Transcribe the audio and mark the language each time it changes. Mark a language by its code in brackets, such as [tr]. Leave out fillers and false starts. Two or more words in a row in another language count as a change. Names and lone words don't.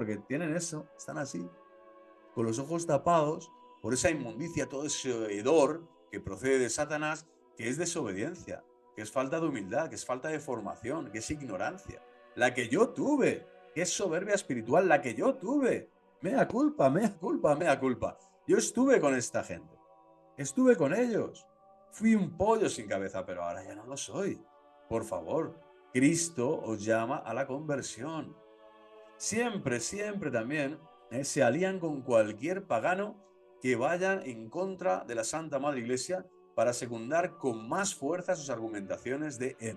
[es] Porque tienen eso, están así, con los ojos tapados por esa inmundicia, todo ese hedor que procede de Satanás, que es desobediencia, que es falta de humildad, que es falta de formación, que es ignorancia. La que yo tuve, que es soberbia espiritual, la que yo tuve. [la] Mea culpa, mea culpa, mea culpa. [es] Yo estuve con esta gente, estuve con ellos. Fui un pollo sin cabeza, pero ahora ya no lo soy. Por favor, Cristo os llama a la conversión. Siempre, siempre también se alían con cualquier pagano que vayan en contra de la Santa Madre Iglesia para secundar con más fuerza sus argumentaciones de él.